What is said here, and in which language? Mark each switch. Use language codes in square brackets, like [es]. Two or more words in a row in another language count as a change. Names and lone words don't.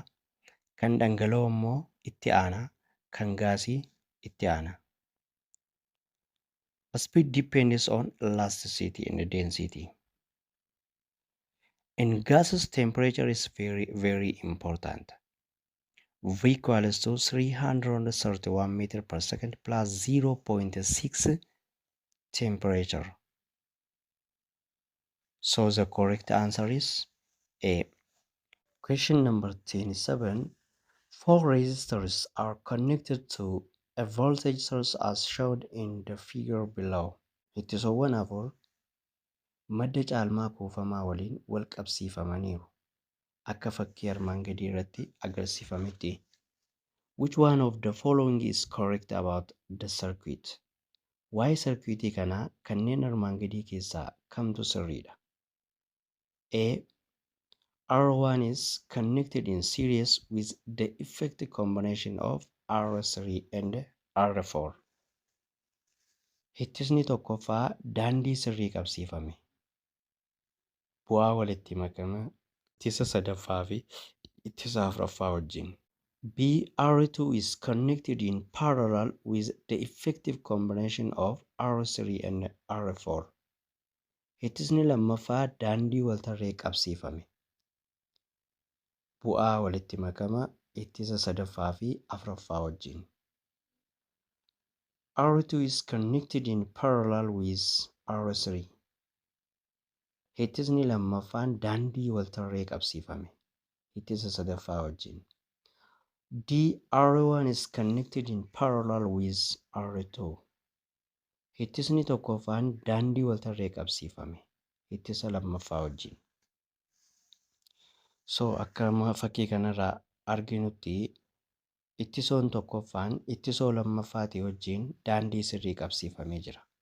[om] Kan dhangala'oo immoo itti aanaa. Kan gaasii itti aanaa. [en] Speed depends on elasticity and density. In gases, temperature is very, very important. V equals to 331 meter per second plus 0.6 temperature. So the correct answer is A. Question number 27. 4 resistors are connected to a voltage source as shown in the figure below. [om] Ittisoowwan afur madda caalmaa kuufamaa waliin wal qabsiifamaniiru. Akka fakkii armaan gadii irratti agarsiifametti. [en] Which one of the following is correct about the circuit? [om] Waa'ee circuitii kanaa kanneen armaan gadii keessaa kamtu sirriidha? [en] A. R1 is connected in series with the effective combination of R3 and R4. [om] Ittisni tokkoffaa daandii sirrii qabsiifame. Bu'aa walitti makama ittisa sadaffaa fi ittisa afuraffaa wajjin. [en] B. R2 is connected in parallel with the effective combination of R3 and R4. [om] Ittisni lammaffaa daandii waltarree qabsiifame. Bu'aa walitti makama ittisa sadaffaa fi afuraffaa wajjin. [en] R2 is connected in parallel with R3. [om] Ittisni lammaffaan daandii waltarree qabsiifame. Ittisa sadaffaa wajjin. [en] D. R1 is connected in parallel with R2. [om] Ittisni tokkoffaan daandii waltarree qabsiifame. Ittisa lammaffaa wajjin. So akkuma fakkii kanarraa arginutti ittisoon tokkoffaan ittisoo lammaffaatii wajjin daandii sirrii qabsiifamee jira.